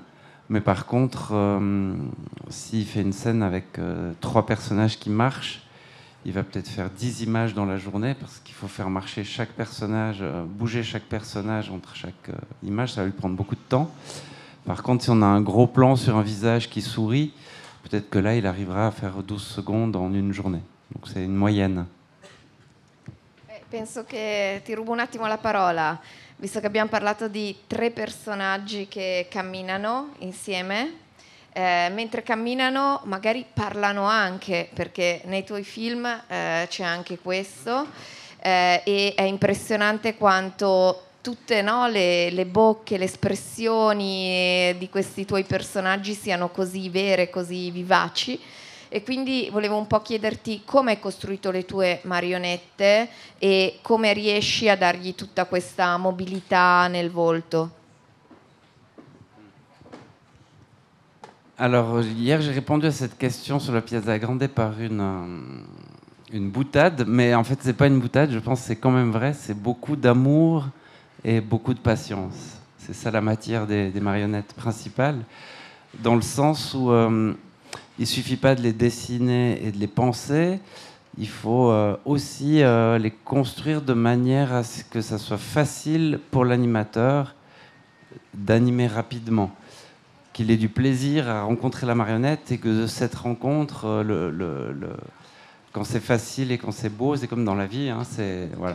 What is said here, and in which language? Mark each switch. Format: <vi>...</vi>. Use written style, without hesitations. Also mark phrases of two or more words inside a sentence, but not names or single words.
<fr>Mais par contre, s'il fait une scène avec 3 personnages qui marchent, il va peut-être faire 10 images dans la journée parce qu'il faut faire marcher chaque personnage, bouger chaque personnage entre chaque image. Ça va lui prendre beaucoup de temps. Par contre, si on a un gros plan sur un visage qui sourit, peut-être que là, il arrivera à faire 12 secondes en une journée. Donc c'est une moyenne.</fr> <it>Penso che ti rubo un attimo la parola, visto che abbiamo parlato di 3 personaggi che camminano insieme. Mentre camminano magari parlano anche, perché nei tuoi film c'è anche questo, e è impressionante quanto tutte, no, le bocche, le espressioni di questi tuoi personaggi siano così vere, così vivaci. E quindi volevo un po' chiederti come hai costruito le tue marionette e come riesci a dargli tutta questa mobilità nel volto.</it> <fr>Alors, hier, j'ai répondu à cette question sur la Piazza Grande par une boutade, mais en fait, c'est pas une boutade, je pense que c'est quand même vrai, c'est beaucoup d'amour et beaucoup de patience. C'est ça la matière des marionnettes principales, dans le sens où il suffit pas de les dessiner et de les penser, il faut aussi les construire de manière à ce que ça soit facile pour l'animateur d'animer rapidement, qu'il ait du plaisir à rencontrer la marionnette et que de cette rencontre, quand c'est facile et quand c'est beau, c'est comme dans la vie, hein, voilà.</fr>